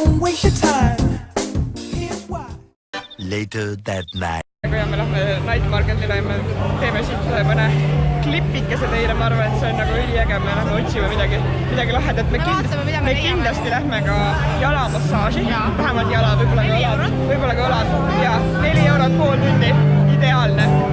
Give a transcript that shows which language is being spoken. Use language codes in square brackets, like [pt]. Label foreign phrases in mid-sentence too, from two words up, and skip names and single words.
[en] waste your time. Here's why. Later that night. [et] Kui me lähme [en] night marketile [et] ja me teeme siit mõne klipikese teile, ma arvan, et see on nagu üliäge, me lähme otsime midagi lahedat. Me kindlasti lähme ka jalamassaži, vähemalt jala, võib-olla ka õlad. Ja 4 eurot pool tundi, ideaalne.